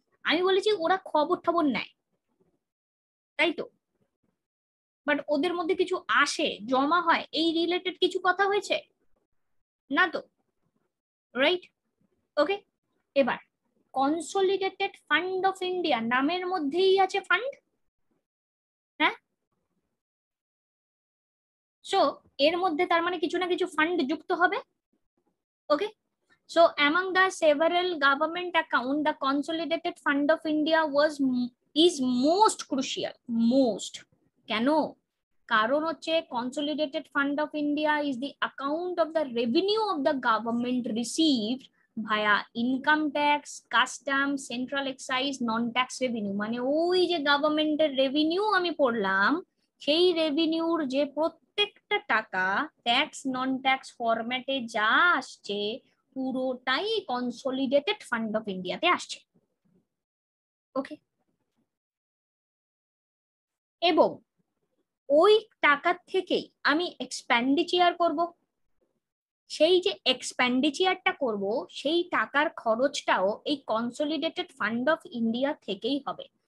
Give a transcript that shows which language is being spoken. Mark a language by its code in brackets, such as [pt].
[bn] আমি বলেছি ওরা খবর টবর নেয়, তাই তো, বাট ওদের মধ্যে কিছু আসে, জমা হয়, এই রিলেটেড কিছু কথা হয়েছে না তো, রাইট? ওকে, এবার কনসলিডেটেড ফান্ড অফ ইন্ডিয়া নামের মধ্যেই আছে ফান্ড, হ্যাঁ? সো এর মধ্যে তার মানে কিছু না কিছু ফান্ড যুক্ত হবে। [en] Okay, so among the several government account, the consolidated fund of India is most crucial, most। [bn] কেন? কারণ হচ্ছে [en] consolidated fund of India is the account of the revenue of the government received via income tax, custom, central excise, non-tax revenue। [bn] মানে ওই যে গভর্নমেন্টের revenue আমি পড়লাম, সেই রেভিনিউর যে প্রত্যেকটা টাকা ট্যাক্স নন ট্যাক্স ফরম্যাটে যা আসছে পুরোটাই কনসলিডেটেড ফান্ড অফ ইন্ডিয়াতে আসছে। ওকে, এবং ওই টাকা থেকেই আমি এক্সপেন্ডিচার করব, সেই যে এক্সপেন্ডিচারটা করব সেই টাকার খরচটাও এই কনসলিডেটেড ফান্ড অফ ইন্ডিয়া থেকেই হবে।